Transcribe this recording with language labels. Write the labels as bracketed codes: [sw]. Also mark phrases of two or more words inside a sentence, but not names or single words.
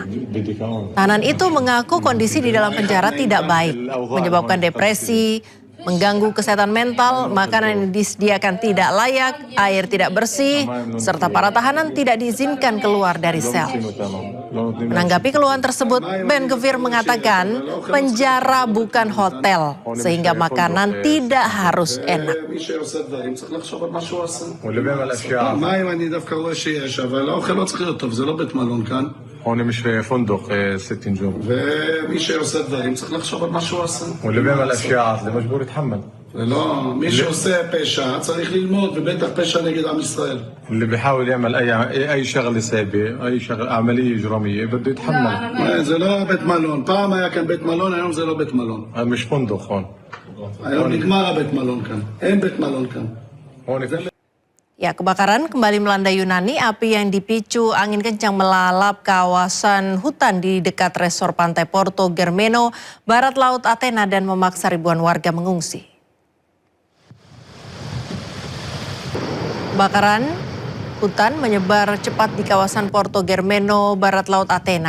[id] Tahanan itu mengaku kondisi di dalam penjara tidak baik, menyebabkan depresi, mengganggu kesehatan mental, makanan yang disediakan tidak layak, air tidak bersih, serta para tahanan tidak diizinkan keluar dari sel. Menanggapi keluhan tersebut, Ben-Gvir mengatakan penjara bukan hotel, sehingga makanan tidak harus enak. [ar] هون مش فندق 6 نجوم [he] ומי שעושה דברים צריך לחשוב על מה שהוא עושה. [ar] واللي بيعمل اشياء זה مجبور يتحمل. [he] לא, מי שעושה פשע צריך ללמוד, ובטח פשע נגד עם ישראל. [ar] اللي بيحاول يعمل اي شغله سيئه اي شغله عمليه اجراميه بده يتحمل. [he] זה לא בית מלון, פעם היה כאן בית מלון, היום זה לא בית מלון. [ar] مش فندق هون. [he] היום נגמר הבית מלון כאן, אין בית מלון כאן. [ar] هون [id] Ya, kebakaran kembali melanda Yunani. Api yang dipicu angin kencang melalap kawasan hutan di dekat resor pantai Porto Germeno, barat laut Athena, dan memaksa ribuan warga mengungsi. Kebakaran hutan menyebar cepat di kawasan Porto Germeno, barat laut Athena.